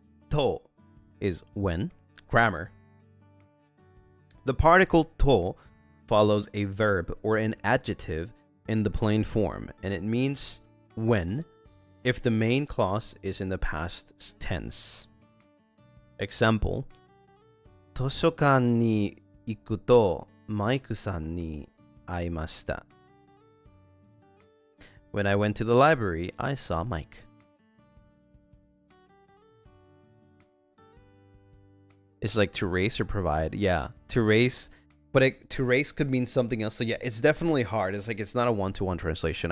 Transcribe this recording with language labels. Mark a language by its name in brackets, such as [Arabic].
[English] To is when. Grammar. The particle to follows a verb or an adjective in the plain form, and it means when if the main clause is in the past tense. [Japanese] Example, 図書館に行くとマイクさんに会いました. [English] When I went to the library, I saw Mike. It's like to race or provide. Yeah, to race. But to race could mean something else. So yeah, it's definitely hard. It's like, it's not a one-to-one translation.